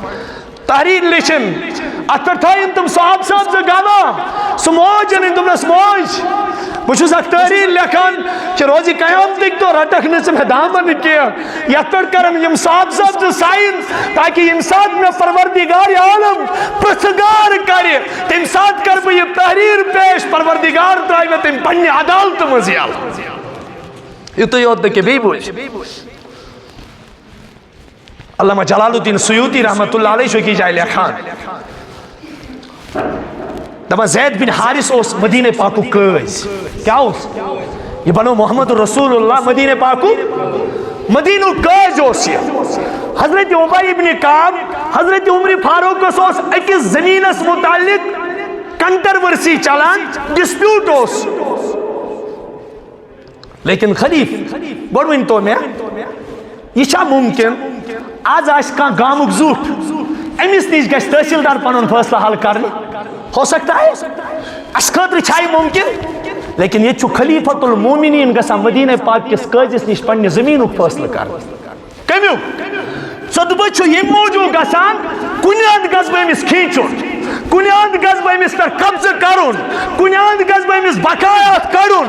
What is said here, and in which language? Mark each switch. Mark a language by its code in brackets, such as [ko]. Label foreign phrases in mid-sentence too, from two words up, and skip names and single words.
[ks] تحریر لیچھن ات پہ تھٲیِن تم صحاب صاحب زٕ گواہ سُہ موج أنِن دوٚپنس موج بہٕ چھُس اکھ تحریر لیکھان کہ روزِ قیامتٕکۍ دۄہ رٹکھ نہٕ ژٕ مےٚ دامن کینٛہہ یتھ پٮ۪ٹھ کرن یِم صحاب صاحب زٕ ساین تاکہ ییٚمہِ ساتہٕ مےٚ پروردگار عالم پرژھگار کرِ تمہِ ساتہٕ کرٕ بہٕ یہِ تحریر پیش پروردگار ترٛایہِ مےٚ تٔمۍ پننہِ عدالتہٕ منٛز یلہٕ. یُتُے یوت نہٕ کینٛہہ بیٚیہِ بوٗز علامہ جلال الدین سیوطی [ar] رحمۃ اللہ علیہ [ks] چھُ أکِس جایہِ لیکھان دپان زید بن حارث اوس مدینہ پاکُک قٲضۍ. کیا اوس یہ بنو محمد رسول اللہ مدینہ پاکُک مدینُک قٲضۍ اوس یہِ. حضرت عبی ابن کعب حضرت عمر فاروقس اوس أکِس زمینس متعلق کنٹرورسی چلان ڈسپیوٹ اوس لیکن خلیف گۄڈٕ ؤنۍتو مےٚ یہ چھا ممکن آز آس کان گامُک زیُٹھ امس نش گژھِ تحصیلدار پنن فٲصلہٕ حل کرنہِ [ur] ہو سکتا ہے [ks] اس خٲطرٕ چھا یہِ ممکن لیکن یہ چھُ خلیفۃ المومنین گژھان مدینہ پاک کس قٲضِس نش پننہِ زمینُک فٲصلہٕ کرنہِ. کمیُک ژۄدبہٕ چھُ ییٚمہِ موٗجوٗب گژھان کُنہِ اندٕ گژھٕ بہٕ أمِس کھیٖنچُن کُنہِ اندٕ گژھٕ بہٕ أمِس پٮ۪ٹھ قبضہٕ کرُن کُنہِ اندٕ گژھٕ بہٕ أمِس بقایات کڑُن.